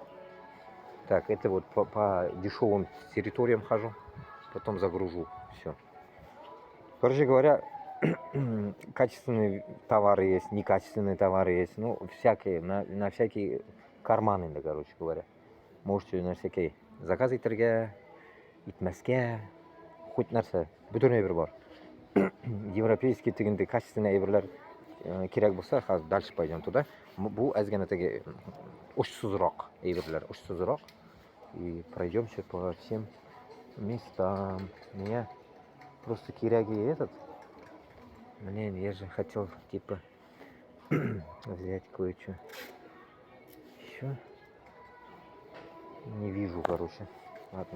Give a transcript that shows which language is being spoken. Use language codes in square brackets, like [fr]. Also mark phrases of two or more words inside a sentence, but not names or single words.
[ru] Так, это вот по дешевым территориям хожу. Потом загружу. Все. Короче говоря, качественные товары есть, некачественные товары есть. Ну, всякие, на всякие карманы, да, короче говоря. Можете на всякие заказ [tt] иттерге, итмәскә, хоть нәрсә, бүтән әйбер бар. Европейский тегенде качественный әйберләр кирәк булса, хәзер [ru] дальше пойдем туда. [tt] Бу әзгәнә теге очсызрак әйберләр, очсызрак. [ru] И пройдемся по всем местам. Мне просто киряги этот. Блин, я же хотел типа взять кое-что. Еще не вижу, короче. Ладно.